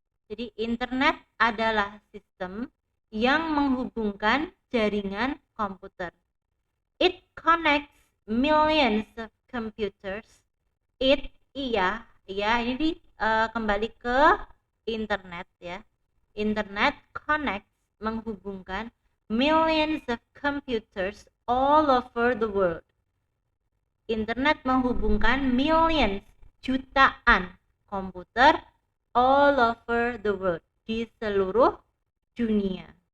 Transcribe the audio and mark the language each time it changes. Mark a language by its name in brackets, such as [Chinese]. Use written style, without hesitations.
[Indonesian] Jadi internet adalah sistem yang menghubungkan jaringan komputer. [English] It connects millions of computers. [Indonesian] Ini kembali ke internet, ya. [English] Internet connects, [Indonesian] menghubungkan [English] millions of computers all over the world. [Indonesian] Internet menghubungkan millions, jutaan komputer [English] all over the world, [Indonesian] di seluruh dunia.